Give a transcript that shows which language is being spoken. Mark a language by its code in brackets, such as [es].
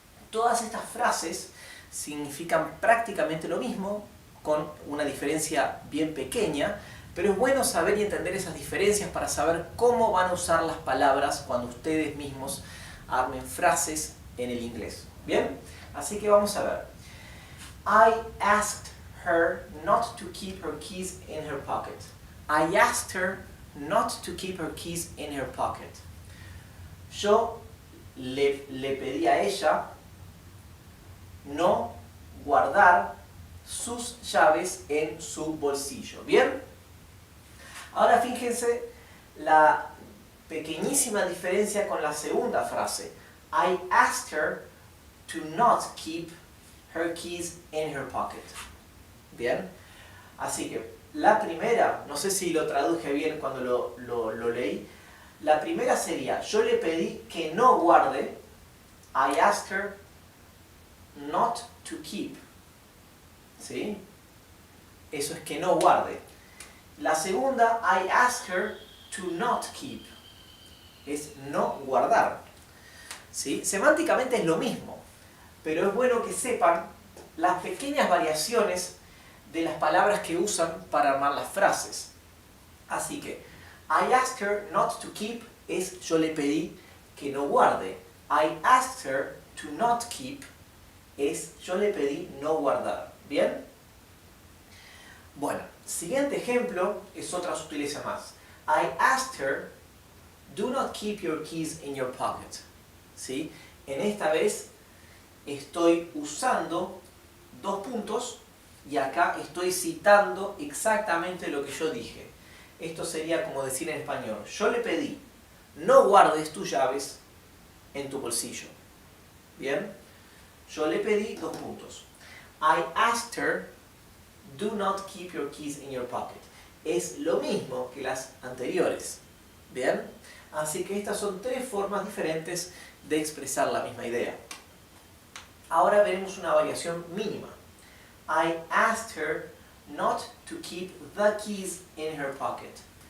[es] Todas estas frases significan prácticamente lo mismo, con una diferencia bien pequeña, pero es bueno saber y entender esas diferencias para saber cómo van a usar las palabras cuando ustedes mismos armen frases en el inglés. ¿Bien? Así que vamos a ver. [en] I asked her not to keep her keys in her pocket. I asked her not to keep her keys in her pocket. [es] Yo le pedí a ella no guardar sus llaves en su bolsillo. ¿Bien? Ahora fíjense la pequeñísima diferencia con la segunda frase. [en] I asked her to not keep her keys in her pocket. [es] ¿Bien? Así que la primera, no sé si lo traduje bien cuando lo leí, la primera sería, yo le pedí que no guarde, [en] I asked her not to keep. [es] ¿Sí? Eso es que no guarde. La segunda, [en] I asked her to not keep. [es] Es no guardar. ¿Sí? Semánticamente es lo mismo, pero es bueno que sepan las pequeñas variaciones de las palabras que usan para armar las frases. Así que, [en] I asked her not to keep [es] es yo le pedí que no guarde. [en] I asked her to not keep [es] es yo le pedí no guardar. ¿Bien? Bueno, siguiente ejemplo es otra sutileza más. [en] I asked her, do not keep your keys in your pocket. [es] ¿Sí? En esta vez estoy usando dos puntos y acá estoy citando exactamente lo que yo dije. Esto sería como decir en español, yo le pedí, no guardes tus llaves en tu bolsillo. ¿Bien? Yo le pedí dos puntos. [en] I asked her, do not keep your keys in your pocket. [es] Es lo mismo que las anteriores. ¿Bien? Así que estas son tres formas diferentes de expresar la misma idea. Ahora veremos una variación mínima. [en] I asked her not to keep the keys in her pocket.